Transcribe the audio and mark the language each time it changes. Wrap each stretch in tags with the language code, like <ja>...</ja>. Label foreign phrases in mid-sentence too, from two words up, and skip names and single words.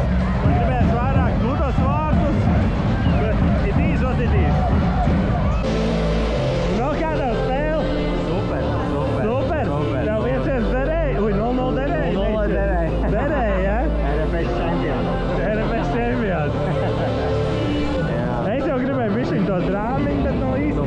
<lv>Man gribējās vairāk gludos vārtus, bet</lv> <en>it is what it is.</en> <lv>No, kā tev spēle? Super. Tev viensies derēja? 0-0 derēja? 0-0 derēja. Derēja, ja? RFS čempions. RFS čempions. Es jau gribēju bišķiņ to drāmiņu, bet no izskrīt.</lv>